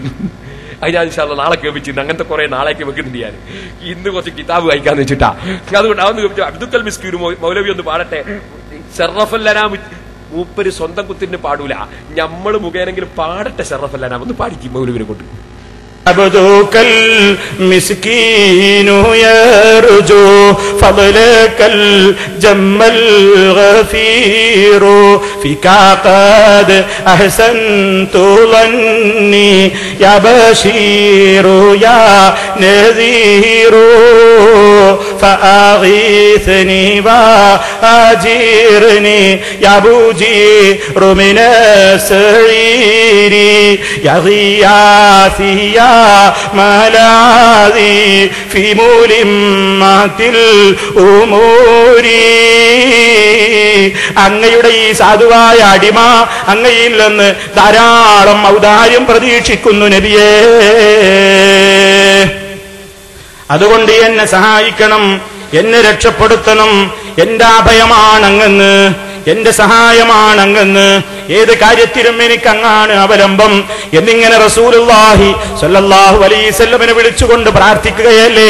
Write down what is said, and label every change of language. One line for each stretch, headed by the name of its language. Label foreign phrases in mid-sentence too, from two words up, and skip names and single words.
Malayalam: അത് ഞാൻ
Arabic: إن شاء الله
Malayalam: നാളെ കേൾപ്പിച്ചിട്ടുണ്ട്. അങ്ങനത്തെ കുറെ നാളേക്ക് വെക്കുന്നുണ്ട് ഞാൻ. ഇന്ന് കുറച്ച് കിതാബ് വായിക്കാന്ന് വെച്ചിട്ടാ. അതുകൊണ്ട് അതൊന്ന് അബ്ദുൽ മിസ്കീൻ മൗലവി ഒന്ന് പാടട്ടെ. ഷറഫല്ലനാമ് മൂപ്പര് സ്വന്തം കുത്തിന് പാടൂല, ഞമ്മള് മുഖേനെങ്കിലും പാടട്ടെ. ഷറഫല്ലനാമ് ഒന്ന് പാടിക്കും മൗലവിനെ കൊണ്ട്.
Arabic: عبدك المسكين يرجو فضلك الجم الغفير فيك قد أحسنت ظني يا بشير يا نذير فأغيثني وأجيرني يا بجير من السعير يا غياثي يا ملاذي في ملمات الأمور.
Malayalam: അങ്ങയുടെ ഈ സാധുവായ അടിമ അങ്ങയിൽ നിന്ന് ധാരാളം ഔദാര്യം പ്രതീക്ഷിക്കുന്നു നബിയേ. അതുകൊണ്ട് എന്നെ സഹായിക്കണം, എന്നെ രക്ഷപ്പെടുത്തണം. എന്റെ അഭയമാണങ്ങെന്ന്, എന്റെ സഹായമാണങ്ങെന്ന്, ഏത് കാര്യത്തിലും എനിക്ക് അങ്ങാണ് അവലംബം എന്നിങ്ങനെ
Arabic: رسول الله صلى الله عليه وسلم
Malayalam: വിളിച്ചുകൊണ്ട് പ്രാർത്ഥിക്കുകയല്ലേ?